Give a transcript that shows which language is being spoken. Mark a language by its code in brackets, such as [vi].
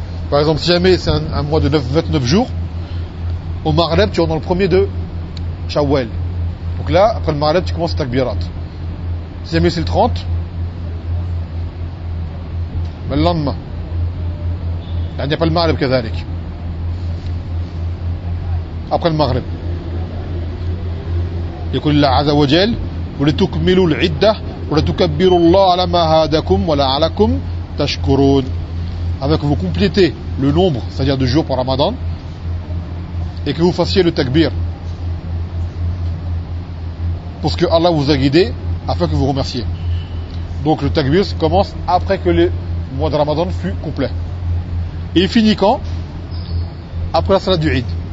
[fr] Par exemple, si jamais c'est un mois de 29 jours, au Maghreb tu es dans le premier de Shawwal. Donc là, après le Maghreb, tu commences le takbirat. Si jamais c'est le 30, mais le lendemain, il n'y a pas le Maghreb [ar] كذلك. [fr] Après le Maghreb, [ar] يقول الله عز وجل ولتكملوا العدة ولتكبروا الله على ما هداكم ولعلكم تشكرون. [fr] Avec que vous complétez le nombre, c'est-à-dire de jours par Ramadan, et que vous fassiez le takbir pour ce que Allah vous a guidé, afin que vous remerciez. Donc le takbir commence après que le mois de Ramadan fut complet. Et il finit quand? Après la salat du Eid.